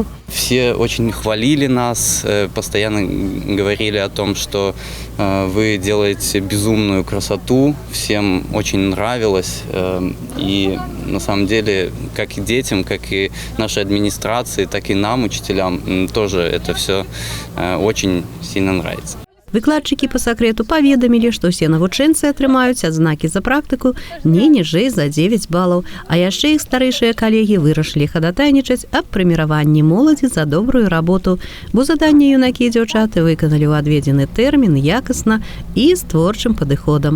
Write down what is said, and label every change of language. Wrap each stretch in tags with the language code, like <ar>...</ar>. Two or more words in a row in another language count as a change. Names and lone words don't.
<ru>Все очень хвалили нас, постоянно говорили о том, что вы делаете безумную красоту, всем очень нравилось. И на самом деле, как и детям, как и нашей администрации, так и нам, учителям, тоже это все очень сильно нравится.</ru> <be>Выкладчыкі па сакрэту паведамілі, што ўсе навучэнцы атрымаюць адзнакі за практыку не ніжэй за 9 балаў, а яшчэ іх старэйшыя калегі вырашылі хадатайнічаць аб прэміраванні моладзі за добрую работу, бо заданне юнакі і дзяўчаты выканалі ў адведзены тэрмін якасна і з творчым падыходам.</be>